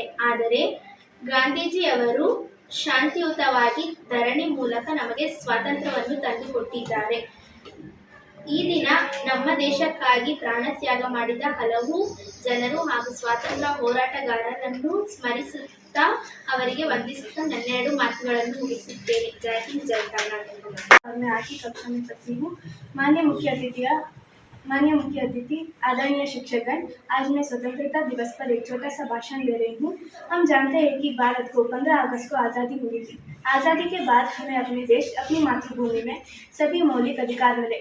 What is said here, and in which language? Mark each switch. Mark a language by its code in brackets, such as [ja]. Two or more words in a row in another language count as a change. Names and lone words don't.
[kn] ಆದರೆ ಗಾಂಧೀಜಿಯವರು ಶಾಂತಿಯುತವಾಗಿ ಧರಣಿ ಮೂಲಕ ನಮಗೆ ಸ್ವಾತಂತ್ರ್ಯವನ್ನು ತಂದುಕೊಟ್ಟಿದ್ದಾರೆ. ಈ ದಿನ ನಮ್ಮ ದೇಶಕ್ಕಾಗಿ ಪ್ರಾಣತ್ಯಾಗ ಮಾಡಿದ ಹಲವು ಜನರು ಹಾಗೂ ಸ್ವಾತಂತ್ರ್ಯ ಹೋರಾಟಗಾರರನ್ನು ಸ್ಮರಿಸುತ್ತಾ ಅವರಿಗೆ ವಂದಿಸುತ್ತಾ ನನ್ನೆರಡು ಮಾತುಗಳನ್ನು ಮುಗಿಸುತ್ತೇನೆ. ಜೈ ಹಿಂದ್, ಜೈ ಕರ್ನಾಟಕ. [hi] मैं आज की कक्षा में पढ़ती हूँ। माननीय मुख्य अतिथि, आदरणीय शिक्षकगण, आज मैं स्वतंत्रता दिवस पर एक छोटा सा भाषण दे रही हूँ। हम जानते हैं कि भारत को 15 अगस्त को आज़ादी मिली थी। आज़ादी के बाद हमें अपने देश, अपनी मातृभूमि में सभी मौलिक अधिकार मिले।